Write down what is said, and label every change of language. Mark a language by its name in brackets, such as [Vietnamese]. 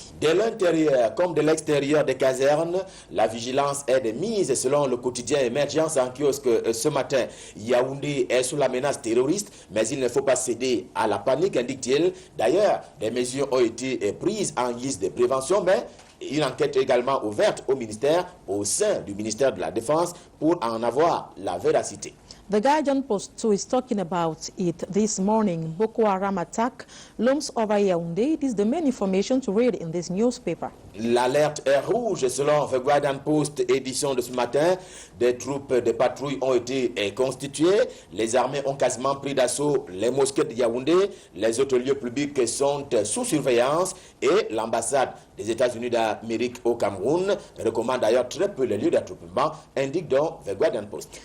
[French] De l'intérieur comme de l'extérieur des casernes, la vigilance est de mise selon le quotidien Émergence en kiosque ce matin. Yaoundé est sous la menace terroriste, mais il ne faut pas céder à la panique, indique-t-il. D'ailleurs, des mesures ont été prises en guise de prévention, mais une enquête également ouverte au sein du ministère de la Défense pour en avoir la véracité. [English] The Guardian Post too is talking about it this morning. Boko Haram attack looms over Yaoundé. It is the main information to read in this newspaper. [French] L'alerte est rouge selon The Guardian Post, édition de ce matin. Des troupes de patrouille ont été constituées. Les armées ont quasiment pris d'assaut les mosquées de Yaoundé. Les autres lieux publics sont sous surveillance et l'ambassade des États-Unis d'Amérique au Cameroun recommande d'ailleurs très peu les lieux d'attroupement, indique donc The Guardian Post.